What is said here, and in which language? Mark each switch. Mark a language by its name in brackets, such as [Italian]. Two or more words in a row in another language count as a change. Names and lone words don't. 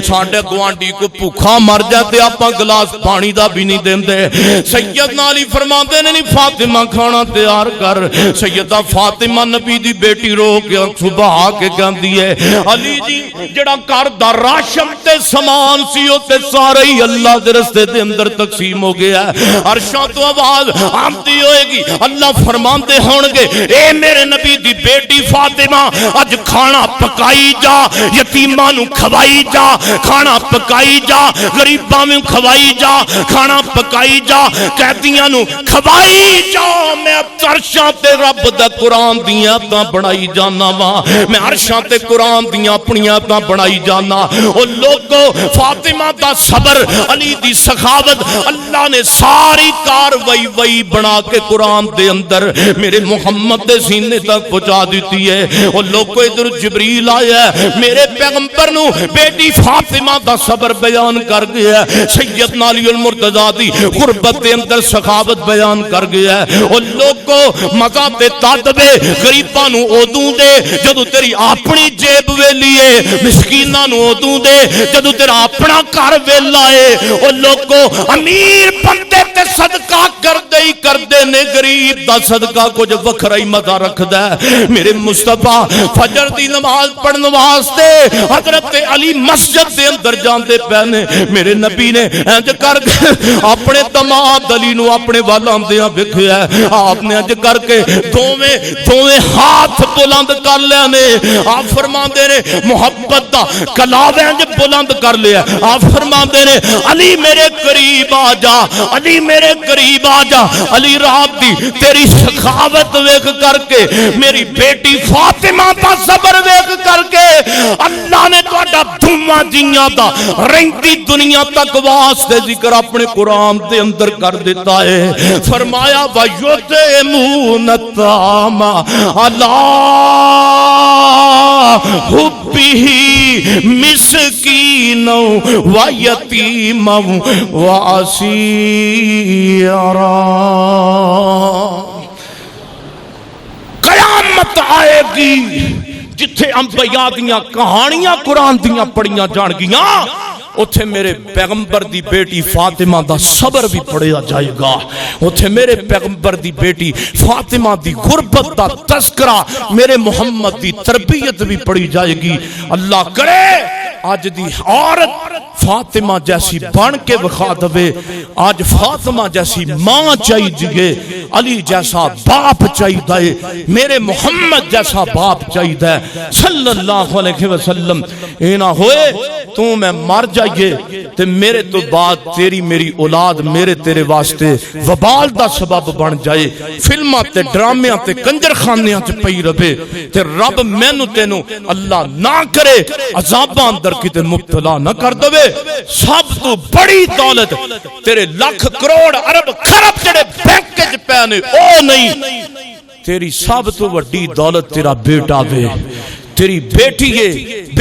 [Punjabi] ساڈے گوانڈی کو بھوکا مر جاتے آپاں گلاس پانی دا بھی نہیں دیندے سیدنا علی فرماندے نے نہیں فاطمہ کھانا تیار کر سیدہ فاطمہ نبی دی بیٹی رو کے صبح آ کے کہندی ہے علی جی جڑا گھر دا راشن تے سامان سی او تے سارے ہی اللہ دے رستے دے اندر تقسیم ہو گیا ہے عرشاں تو آواز آمدی ہوئے گی اللہ فرماندے ہون گے اے میرے نبی دی بیٹی فاطمہ اج کھانا پکائی جا یتیماں نو کھوائی جا کھانا پکائی جا غریباں نو کھوائی جا کھانا پکائی جا قیدیاں نو کھوائی جا میں عرشاں تے رب دا قرآن دیاں تا بڑھائی جانا وا میں عرشاں تے قرآن دیاں اپنیاں تا بڑھائی جانا او لوگو فاطمہ دا صبر علی دی سخاوت اللہ نے ساری کاروائی بنا کے قرآن دے اندر میرے محمد دے سینے تک پہنچا دیتی ہے او لوگو ادھر جبریل آیا ہے میرے پیغمبر نو بیٹی فاطمہ دا صبر بیان کر گیا ہے سیدنا علی المرتضیٰ دی غربت دے اندر سخاوت بیان کر گیا ہے او لوگو مزہ تے تادبے غریباں نو اودوں دے جدو تیری اپنی جیب ویلی ہے مسکیناں نو اودوں دے جدو تیرا اپنا گھر ویلا ہے او لوگو امیر بندے تے صدقہ کر دے نے غریب دا صدقہ کچھ وکھرا ہی مزہ رکھدا ہے میرے مصطفیٰ فجر دی نماز پڑھن واسطے حضرت علی مسجد دے اندر جاندے پہنے میرے نبی نے انج کر اپنے دماد علی نو اپنے والا آندیاں ویکھیا ہے آپ نے انج کر کے دوویں ہاتھ بلند کر لیا نے آپ فرماندے نے محبت دا کلاوے انج بلند کر لیا آپ فرماندے نے علی میرے قریب آ جا علی میرے قریب آ جا علی رات دی تیری سخاوت ویکھ کر کے میری بیٹی فاطمہ دا صبر ویکھ کر کے اللہ نے تہاڈا دھواں جیاں دا رہندی دنیا تک واسطے ذکر اپنے قرآن دے اندر کر دیتا ہے فرمایا [Arabic] وَيُطْعِمُونَ الطَّعَامَ عَلَىٰ حُبِّهِ مِسْكِينًا وَيَتِيمًا وَأَسِيرًا [Punjabi] قیامت آئے گی جتھے انبیاء دیاں کہانیاں قرآن دیاں پڑھیاں جان گیاں اتھے میرے پیغمبر دی بیٹی فاطمہ دا صبر بھی پڑھیا جائے گا اتھے میرے پیغمبر دی بیٹی فاطمہ دی غربت دا تذکرہ میرے محمد دی تربیت بھی پڑھی جائے گی اللہ کرے آج دی عورت فاطمہ جیسی بن کے بخا دوے آج فاطمہ جیسی ماں چاہیے علی جیسا باپ چاہیے میرے محمد جیسا باپ چاہیے [Arabic] صلی اللہ علیہ وسلم [Punjabi] اے نہ ہوئے تو میں مر جائیے تے میرے تو بعد تیری میری اولاد میرے تیرے واسطے وبال دا سبب بن جائے فلماں تے ڈرامیاں تے کنجر خانیاں تے پئی رہے تے رب مینوں تینوں اللہ نہ کرے عذاباں اندر کتے مبتلا نہ کر دوے سب تو بڑی دولت تیرے لاکھ کروڑ ارب خرب جڑے بینک وچ پینے او نہیں تیری سب تو بڑی دولت تیرا بیٹا وے تیری بیٹی ہے